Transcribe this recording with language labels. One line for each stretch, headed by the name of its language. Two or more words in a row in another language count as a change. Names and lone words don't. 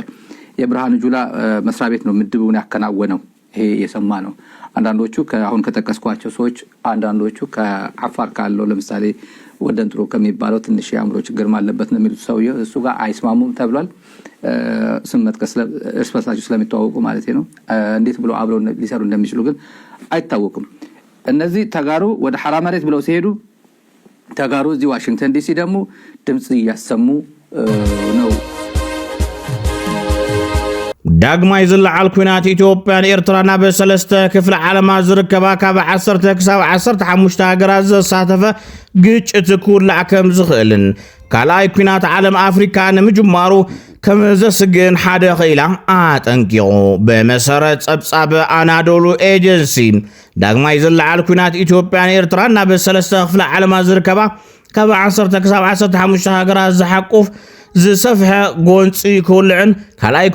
Amharic: የብርሃኑ ጁላ መስሪያ ቤት ነው ምድቡን ያከናወነው። ይሄ የሰማ ነው። አንዳንዶቹ አሁን ከተቀስኳቸው ሰዎች አንዳንዶቹ ከአፋር ካለው ለምሳሌ ወደንጥሮ ከሚባለው ትንሽ ያምሮ ችግር ማለበት ነው የሚሉት ሰውዬው እሱ ጋር አይስማሙም ተብሏል። ስም መጥቀስ እርስ በርሳቸው ስለሚተዋወቁ ማለት ነው። እንዴት ብሎ አብረው ሊሰሩ እንደሚችሉ ግን አይታወቁም። እነዚህ ተጋሩ ወደ ሐራ መሬት ብለው ሲሄዱ ተጋሩ እዚህ ዋሽንግተን ዲሲ ደግሞ ድምጽ እያሰሙ ነው።
Tigrinya: ዳግማይ ዝለዓል ኩናት ኢትዮጵያን ኤርትራና በሰለስተ ክፍለ ዓለማት ዝርከባ ካብ 10 ክሳብ 15 ሃገራት ዘሳተፈ ግጭት ክውላዕ ከም ዝኽእልን ካልኣይ ኩናት ዓለም ኣፍሪካ ንምጅማሩ ከም ዘስግን ሓደ ኺኢላ ኣጠንቂቑ። ብመሰረት ጸብጻብ ኣናዶሉ ኤጀንሲ ዳግማይ ዝለዓል ኩናት ኢትዮጵያን ኤርትራና በሰለስተ ክፍለ ዓለማት ዝርከባ ካብ 10 ክሳብ 15 ሃገራት ዝሓቁፍ ዝሰፍሐ ጎንፂ ክውልዕን ካልኣይ